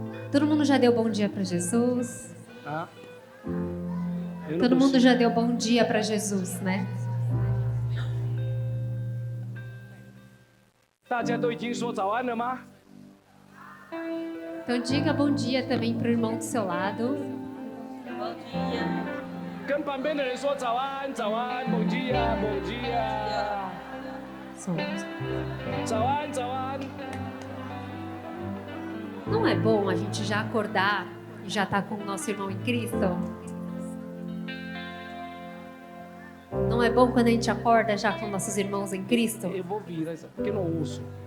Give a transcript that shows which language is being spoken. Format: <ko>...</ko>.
<pt>Todo mundo já deu bom dia para Jesus? 啊！ Todo mundo já deu bom dia para Jesus, né?</pt> <zh>大家都已经说早安了吗？</zh> <pt>Então diga bom dia também para o irmão do seu lado.</pt> <zh>跟旁边的人说早安，早安，</zh> <pt>bom dia，bom dia，</pt> <zh>早安，早安。</zh> <pt>Não é bom a gente já acordar e já estar com o nosso irmão em Cristo? Não é bom quando a gente acorda já com nossos irmãos em Cristo? Eu vou virar isso, porque eu não ouço.</pt>